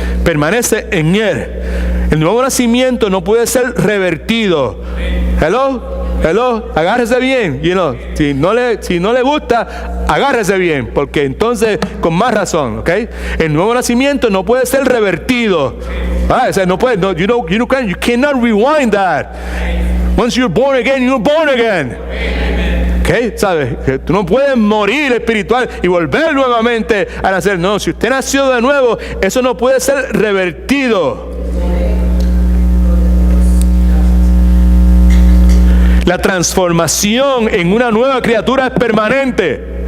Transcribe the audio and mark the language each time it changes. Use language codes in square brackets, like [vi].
[es] Permanece en Él. El nuevo nacimiento no puede ser revertido. ¿Hello? Hello, agárrese bien. Si no le gusta, agárrese bien, porque entonces con más razón, ¿ok? El nuevo nacimiento no puede ser revertido. O sea, no puede, [en] you cannot rewind that. Once you're born again. ¿Ok? [es] ¿Sabes? Que tú no puedes morir espiritual y volver nuevamente a nacer. No, si usted nació de nuevo, eso no puede ser revertido. La transformación en una nueva criatura es permanente.